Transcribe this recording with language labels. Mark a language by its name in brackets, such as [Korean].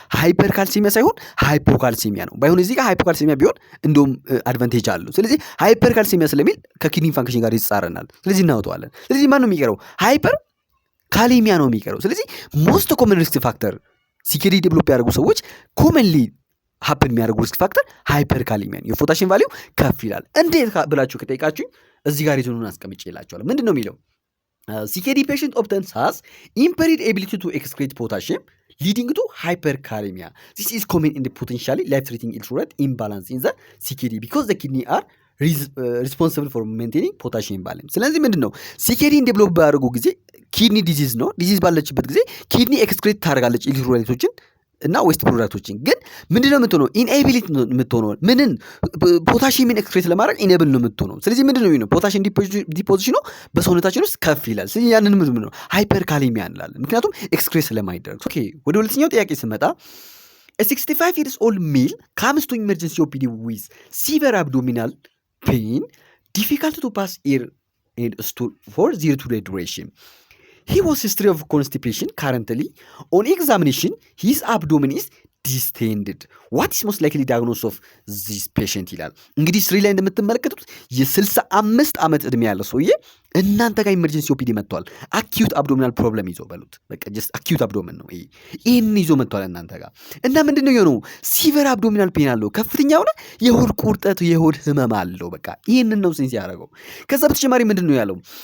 [Amharic] ሃይፐር ካልሲሚያ ሳይሆን ሃይፖካልሲሚያ ነው። ባይሆን እዚህ ጋር ሃይፖካልሲሚያ ቢሆን እንደውም አድቫንቴጅ አለው። ስለዚህ ሃይፐር ካልሲሚያ ስለሚል ከኪድኒ ፋንክሽን ጋር ይጻረናል። ስለዚህ እናወጣዋለን። ስለዚህ ማን ነው የሚቀረው? ሃይፐር ካሊሚያ ነው የሚቀረው። ስለዚህ ሞስት ኮመን ሪስክ ፋክተር ሲኬዲ ዴቨሎፕ ያደርጉ ሰዎች ኮመንሊ ሀፕን የሚያደርጉ ሪስክ ፋክተር ሃይፐር ካሊሚያ ነው። የፖታሽየም ቫሊዩ ከፍ ይላል። እንዴት ብላችሁ ከጠይቃችሁኝ እዚህ ጋር የትኑን አስቀምጬ ይላችኋለሁ። ምንድን ነው የሚለው? [English] CKD patient often has impaired ability to excrete potassium leading to hyperkalemia. This is common in the potentially life-threatening electrolyte imbalance in the CKD because the kidney are responsible for maintaining potassium balance. [Amharic] ስለዚህ ምንድን ነው ሲኬዲን ዴቨሎፕ ባደረጉ ጊዜ ኪድኒ ዲዚዝ ነው። ዲዚዝ ባለችበት ጊዜ ኪድኒ ኤክስክሬት ታደርጋለች ኤሌክትሮላይቶችን እና ዌስት ፕሮዳክቶችን። ግን ምንድነው የምትሆነው? ኢንኤቢሊቲ ነው የምትሆነው። ምንን ፖታሺየምን ኤክስክሬት ለማድረግ ኢኔብል ነው የምትሆነው። ስለዚህ ምንድነው የሚሆነው? ፖታሺየም ዲፖዚሽኑ በሰውነታችን ውስጥ ከፍ ይላል። ስለዚህ ያንን ምንድነው ሃይፐርካሊሚያ እንላለን፣ ምክንያቱም ኤክስክሬት ስለማይደረግ። ኦኬ፣ ወደ ሁለተኛው ጥያቄ ስመጣ [English] a 65 years old male comes to emergency OPD with severe abdominal pain, difficult to pass air and stool for 0 duration. He was history of constipation. Currently, on examination, his abdomen is distended. What is most likely diagnosis of this patient [Amharic] ይላል። እንግዲህ ስሪ ላይ እንደምትመለከቱት የ65 ዓመት ዕድሜ ያለው ሰውዬ እናንተ ጋር ኢመርጀንሲ ኦፒዲ መጥቷል። አኪዩት አብዶሚናል ፕሮብለም ይዞ በሉት። በቃ ጀስት አኪዩት አብዶሚን ነው ይሄን ይዞ መጥቷል እናንተ ጋር እና ምንድነው የሆነው? ሲቨር አብዶሚናል ፔን አለው። ከፍተኛ የሆነ የሆድ ቁርጠት፣ የሆድ ህመም አለው። በቃ ይሄንን ነው ሴንስ ያደረገው። ከዛ በተጨማሪ ምንድነው ያለው?